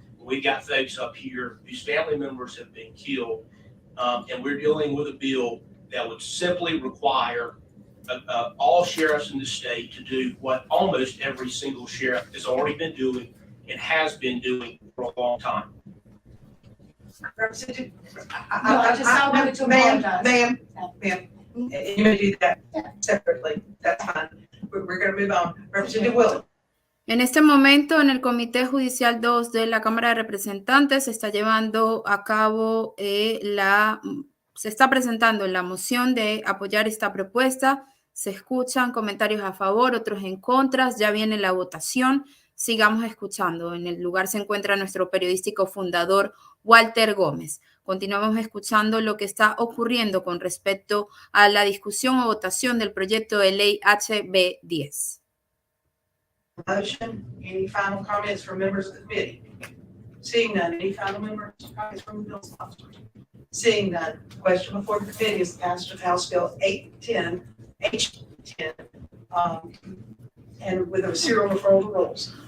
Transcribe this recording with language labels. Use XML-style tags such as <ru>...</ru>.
<en>We've got folks up here whose family members have been killed, and we're dealing with a bill that would simply require all sheriffs in the state to do what almost every single sheriff has already been doing and has been doing for a long time. Representative, I wanted to apologize. Ma'am, you may do that separately. That's fine. We're going to move on. Representative Willis.</en> <es>En este momento, en el Comité Judicial 2 de la Cámara de Representantes se está llevando a cabo se está presentando la moción de apoyar esta propuesta. Se escuchan comentarios a favor, otros en contra. Ya viene la votación. Sigamos escuchando. En el lugar se encuentra nuestro periodístico fundador, Walter Gómez. Continuamos escuchando lo que está ocurriendo con respecto a la discusión o votación del proyecto de ley HB 10.</es> <en>Motion. Any final comments from members of the committee? Seeing none. Any final comments from the bill sponsors? Seeing none. The question before the committee is passage of House Bill 810, H10, and with a serial referral to rules.</en>